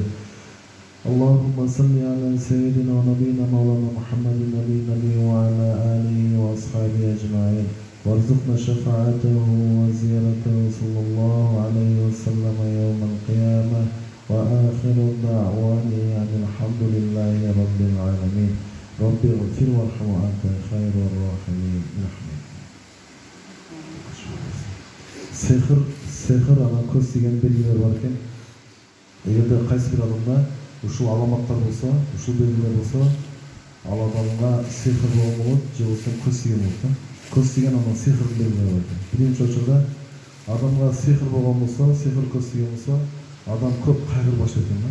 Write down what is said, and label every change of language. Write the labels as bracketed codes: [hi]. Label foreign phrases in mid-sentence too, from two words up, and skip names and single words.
[ar] اللهم صل على سيدنا ونبينا مولانا محمد النبي وعلى آله وأصحابه أجمعين وارزقنا شفاعته وزيارته صلى الله عليه وسلم يوم القيامة وآخر دعوانا يعني الحمد لله رب العالمين. رب اغفر وارحم وأنت خير الراحمين. [kk] Сехір ана көз деген белгілер бар екен. Егерде қайсы бір адамда ушул аламаттар болса, ушул белгілер болса, ал адамға сехір болған болады, же болса көз деген болады. Көз деген ана сехірдің белгілері бар екен. Бірінші очарда адамға сехір болған болса, сехір көз деген болса, адам көп қайғырып баштайды екен.